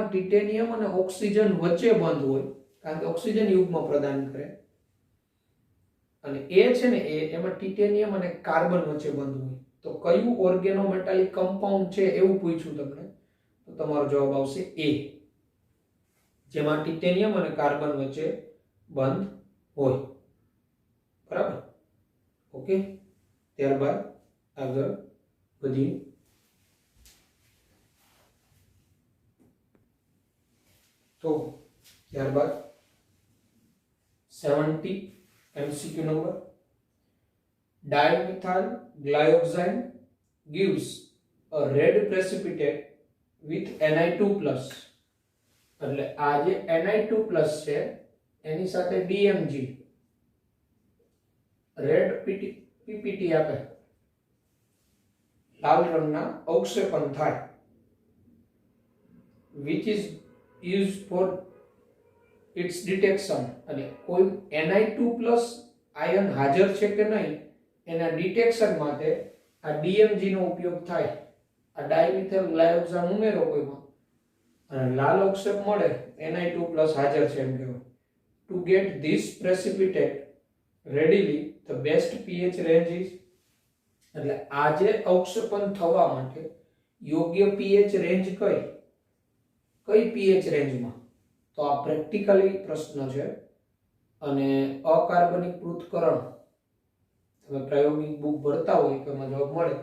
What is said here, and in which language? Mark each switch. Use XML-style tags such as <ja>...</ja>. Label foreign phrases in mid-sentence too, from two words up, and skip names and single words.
<gu>ટિટેનિયમ અને ઓક્સિજન વચ્ચે બંધ હોય કારણ કે ઓક્સિજન યુગ્મ પ્રદાન કરે અને એ છે ને એમાં ટિટેનિયમ અને કાર્બન વચ્ચે બંધ હોય તો કયું</gu> <en>organometallic compound</en> <gu>છે એવું પૂછ્યું તમને તો તમારો જવાબ આવશે એ જેમાં ટિટેનિયમ અને કાર્બન વચ્ચે બંધ હોય બરાબર ઓકે ત્યારબાદ આગળ વધીએ તો ત્યારબાદ 70</gu> <en>MCQ number dimethyl glyoxine gives a red precipitate with Ni2+</en> <gu>એટલે આ જે Ni2+ છે એની સાથે DMG</gu> <en>red ppt</en> <gu>આપે લાલ રંગના અવક્ષેપણ થાય</gu> <en>which is used for its detection</en> <gu>એટલે કોઈ Ni2+ આયન હાજર છે કે નહીં એના ડિટેક્શન માટે આ DMG નો ઉપયોગ થાય આ ડાયમિથાઇલ ગ્લાયોક્સાઇન ઉમેરો કોઈમાં અને લાલ અવક્ષેપ મળે Ni2+ હાજર છે એમ કહેવાય</gu> <en>to get this precipitate readily the best pH range is</en> <gu>એટલે આજે અવક્ષેપણ થવા માટે યોગ્ય</gu> <en>pH range</en> <gu>કઈ pH રેન્જમાં તો આ પ્રેક્ટિકલી પ્રશ્ન છે અને અકાર્બનિક પૃથ્થકરણ તમે પ્રાયોગિક બુક ભરતા હોય તો એમાં જવાબ મળે</gu>